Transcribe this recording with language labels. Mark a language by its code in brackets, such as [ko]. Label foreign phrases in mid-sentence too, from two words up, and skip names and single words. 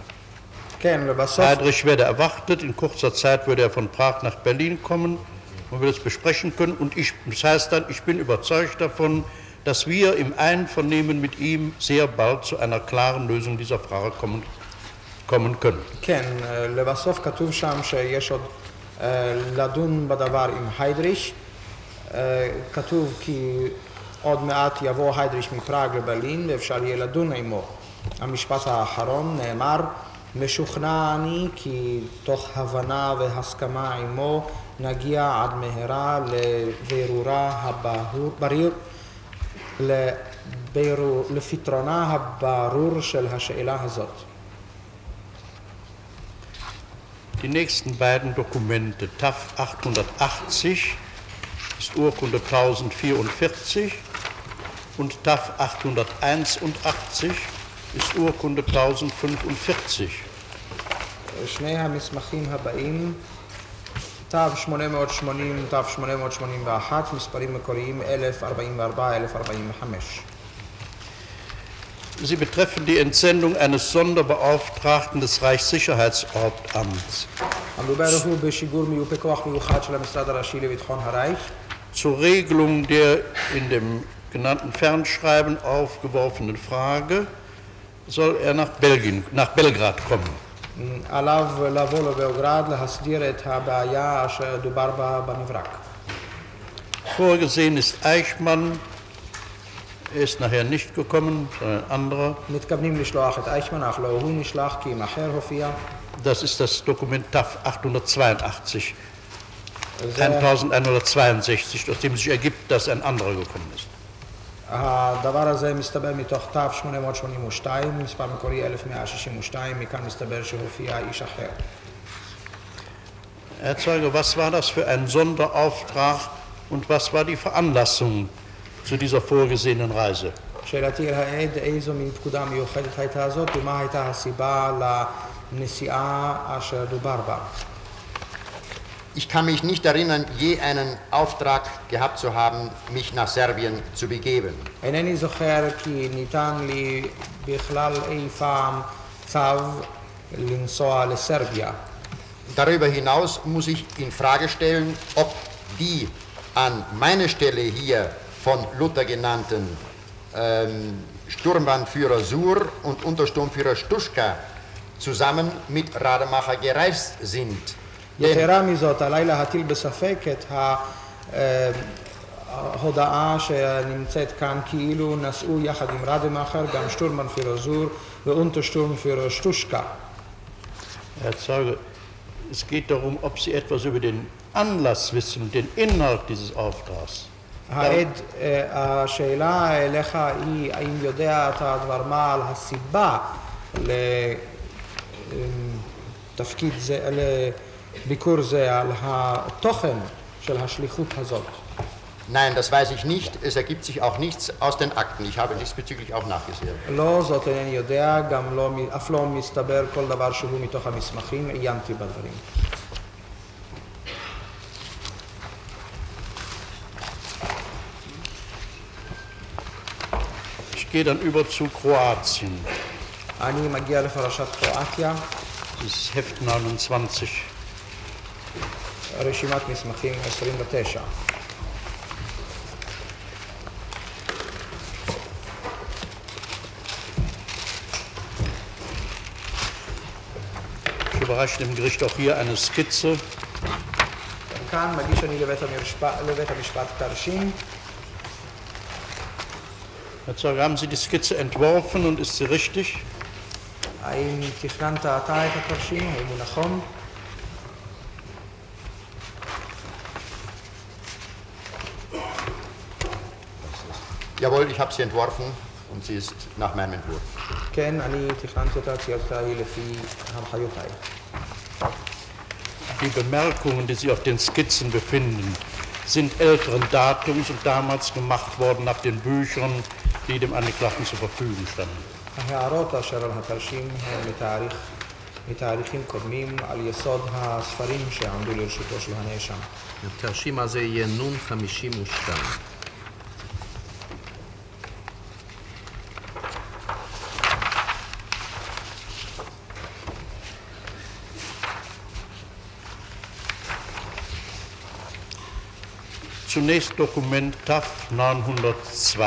[de] Heydrich werde erwartet, in kurzer Zeit würde er von Prag nach Berlin kommen, man will es besprechen können, und das heißt dann, ich bin überzeugt davon, dass wir im Einvernehmen mit ihm sehr bald zu einer klaren Lösung dieser Frage kommen können. [he] כן, לבסוף כתוב שם שיש עוד לדון בדבר עם היידריש. כתוב כי עוד מעט יבוא היידריש מפראג לברלין ואפשר יהיה לדון עמו. המשפט האחרון נאמר, משוכנע אני כי תוך הבנה והסכמה עמו נגיע עד מהרה לפתרונה הברור של השאלה הזאת. [de] Die nächsten beiden Dokumente, TAF 880, ist Urkunde 1044, und TAF 881 ist Urkunde 1045. [he] שני המסמכים הבאים, תו 880, תו 881, מספרים מקוריים 1044-1045. [de] Sie betreffen die Entsendung eines Sonderbeauftragten des Reichssicherheitshauptamts zur Regelung der in dem genannten Fernschreiben aufgeworfenen Frage soll er nach Belgrad kommen. [he] עליו לבוא לבלגרד להסדיר את הבעיה אשר דובר בה במברק. [de] Vorgesehen ist Eichmann, er ist nachher nicht gekommen, sondern ein anderer. [he] מתכוונים לשלוח את אייכמן, אך לא הוא נשלח כי אם אחר הופיע. [de] Das ist das Dokument TAF 882, 1162, aus dem sich ergibt, dass ein anderer gekommen ist. [he] הדבר הזה מסתבר מתוך תו 882, מספר מקורי 1162, מכאן מסתבר שהופיע איש אחר. [de] Herr Zeuge, was war das für ein Sonderauftrag und was war die Veranlassung zu dieser vorgesehenen Reise? [he] שאלתי העד, איזו מין פקודה מיוחדת הייתה זאת ומה הייתה הסיבה לנסיעה אשר דובר בה? [de] Ich kann mich nicht erinnern, je einen Auftrag gehabt zu haben, mich nach Serbien zu begeben. [he] אינני זוכר כי ניתן לי בכלל אי פעם צו לנסוע לסרביה. [de] Darüber hinaus muss ich in Frage stellen, ob die an meiner Stelle hier von Luther genannten Sturmbannführer Sur und Untersturmführer Stuschka zusammen mit Rademacher gereist sind. [he] יתרה מזאת, עליי להטיל בספק את ההודעה שנמצאת כאן כאילו נסעו יחד עם רדמאכר גם שטורמבannführer זור ואונטרשטורמführer שטושקה. [de] Herr Zeuge, es geht darum, ob Sie etwas über den Anlass wissen und den Inhalt dieses Auftrags. [he] העד, השאלה אליך היא, האם יודע אתה דבר מה על הסיבה לתפקיד זה, לביקור זה, על התוכן של השליחות הזאת? [de] Nein, das weiß ich nicht. Es ergibt sich auch nichts aus den Akten. Ich habe diesbezüglich auch nachgesehen. [he] לא, זאת אינני יודע, גם לא, אף לא מסתבר כל דבר שהוא מתוך המסמכים, עיינתי בדברים. [de] Ich gehe dann über zu Kroatien. [he] אני מגיע לפרשת קרואטיה. [de] Das ist Heft 29. [he] רשימת מסמכים 29. [de] Ich überreiche dem Gericht auch hier eine Skizze. [he] כאן מגיש אני לבית המשפט תרשים. [de] Herr Zeuge, haben Sie die Skizze entworfen und ist sie richtig? [he] האם תכננת אתה את התרשים? האם הוא נכון? [de] Jawohl, ich habe sie entworfen und sie ist nach meinem Entwurf. [he] כן, אני תכננתי אותה, ציירתה היא לפי הנחיותיי. [de] Die Bemerkungen, die sich auf den Skizzen befinden, sind älteren Datums und damals gemacht worden nach den Büchern, die dem Angeklagten zur Verfügung standen. [he] ההערות אשר על התרשים הם מתאריכים קודמים על יסוד הספרים שעמדו לרשותו של הנאשם. התרשים הזה יהיה נון 52. [de] Zunächst Dokument TAF 902.